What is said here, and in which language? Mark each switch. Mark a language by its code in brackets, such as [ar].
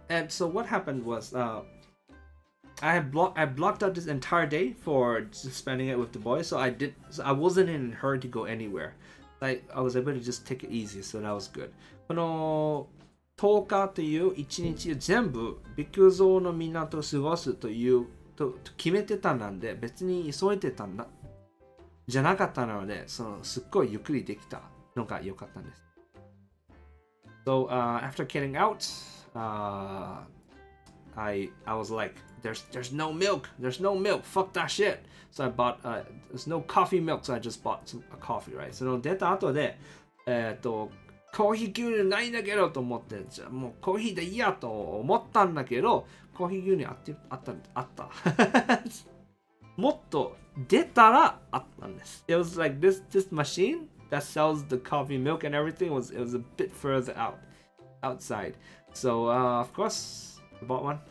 [en] And so what happened was, I blocked out this entire day for just spending it with the boys. So I wasn't in a hurry to go anywhere. I was able to just take it easy. So that was good. [ja] この10日という1日全部ビクゾーの港を過ごすと決めてたなんで、別に急いでたんだじゃなかったので、すっごいゆっくりできたのが良かったんです。 [en] So after getting out, I was like, there's no milk, fuck that shit. So I bought there's no coffee milk, so I just bought a coffee, right? [ja] その出た後でコーヒー牛乳ないんだけどと思って、じゃあもうコーヒーでいいやと思ったんだけど、コーヒー牛乳あった。もっと出たらあったんです。 [en] It was like this machine that sells the coffee milk and everything it was a bit further outside. So of course I bought one.